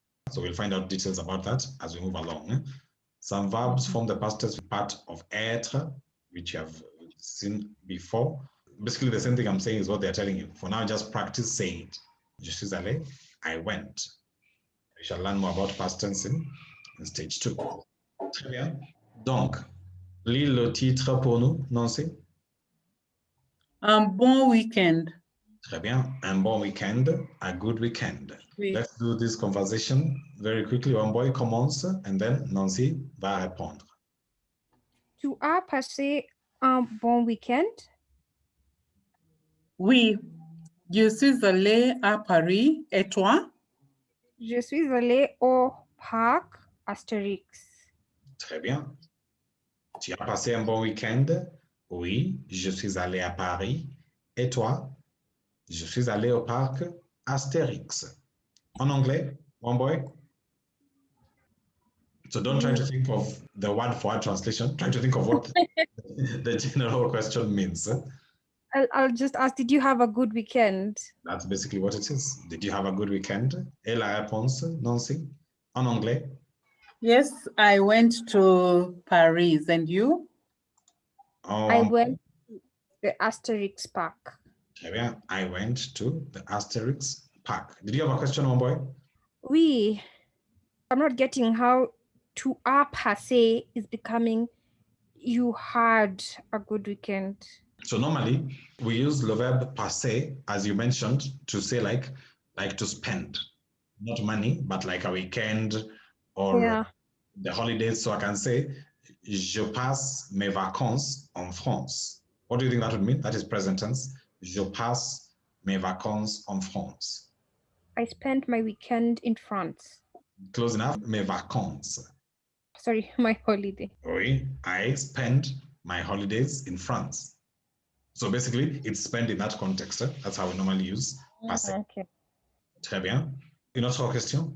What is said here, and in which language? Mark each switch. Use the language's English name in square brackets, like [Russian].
[English] So we'll find out details about that as we move along. Some verbs form the past tense part of être, which you have seen before. Basically, the same thing I'm saying is what they're telling you. For now, just practice saying it. [French] Je suis allé, [English] I went. We shall learn more about past tense in stage 2. [French] Très bien. Donc, lis le titre pour nous, Nancy. Un bon week-end. Très bien. Un bon week-end, [English] a good weekend. [French] Oui. [English] Let's do this conversation very quickly. [French] One boy commence [English] and then [French] Nancy va répondre. Tu as passé un bon week-end? Oui. Je suis allé à Paris. Et toi? Je suis allé au parc Astérix. Très bien. Tu as passé un bon week-end? Oui, je suis allé à Paris. Et toi? Je suis allé au parc Astérix. En anglais, one boy? [English] So don't try to think of the word-for-word translation. Try to think of what the general question means. I'll just ask, did you have a good weekend? That's basically what it is. Did you have a good weekend? [French] Et la réponse, Nancy? En anglais? [English] Yes, I went to Paris. And you? I went to the Asterix Park. [French] Très bien. [English] I went to the Asterix Park. Did you have a question, one boy? [French] Oui. [English] I'm not getting how [French] tu as passé [English] is becoming you had a good weekend. So normally we use le verb passer, as you mentioned, to say like to spend, not money, but like a weekend or the holidays. So I can say, [French] je passe mes vacances en France. [English] What do you think that would mean? That is present tense. [French] Je passe mes vacances en France. [English] I spent my weekend in France. Close enough. [French] Mes vacances. [English] Sorry, my holiday. [French] Oui, [English] I spent my holidays in France. So basically, it's spent in that context. That's how we normally use passer. Okay. [French] Très bien. Une autre question?